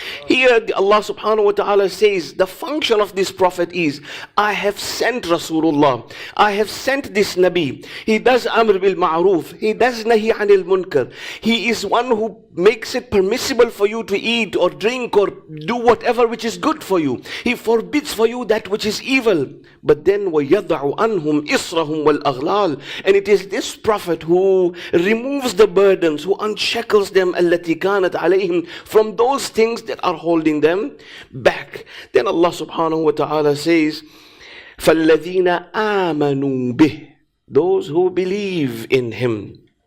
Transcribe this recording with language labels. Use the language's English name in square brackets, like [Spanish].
[English] Here Allah subhanahu wa ta'ala says the function of this prophet is, I have sent Rasulullah, I have sent this Nabi. He does amr bil ma'roof, he does nahi anil munkar. He is one who makes it permissible for you to eat or drink or do whatever which is good for you. He forbids for you that which is evil. But then [Arabic] وَيَضَعُ عَنْهُمْ إِصْرَهُمْ وَالْأَغْلَالِ. [English] And it is this prophet who removes the burdens, who unshackles them [Arabic] الَّتِي كَانَتْ عَلَيْهِمْ, [English] from those things that are holding them back. Then Allah subhanahu wa ta'ala says, [Arabic] فَالَّذِينَ آمَنُوا بِهِ, [English] those who believe in him.